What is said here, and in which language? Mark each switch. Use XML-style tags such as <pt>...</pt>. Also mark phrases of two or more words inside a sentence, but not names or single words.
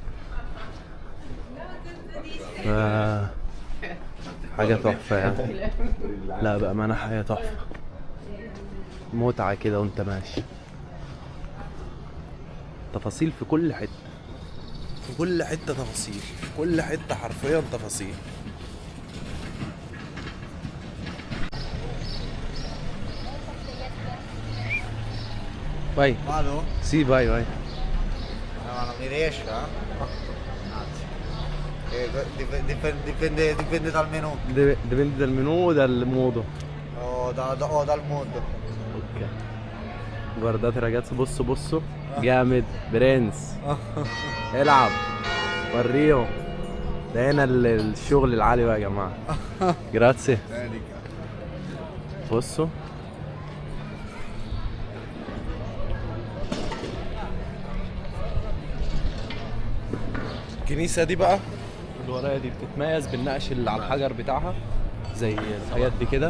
<ar>حاجة تحفة يعني. لا بأمانة حاجة تحفة، متعة كده وانت ماشي. تفاصيل في كل حتة، في كل حتة تفاصيل، في كل حتة حرفيا تفاصيل.</ar> <it>Vai. Vado? Sì, vai, vai. No, non mi riesce, eh? Dipende dal menù. Dipende dal menù o dal modo. O dal mondo. Ok. Guardate ragazzi,</it> <ar>بصوا بصوا جامد. برنس العب وريهم. ده هنا الشغل العالي بقى يا جماعة. جراتسي. بصوا الكنيسة دي بقى اللي ورايا دي بتتميز بالنقش اللي على الحجر بتاعها زي الحاجات دي كده.</ar>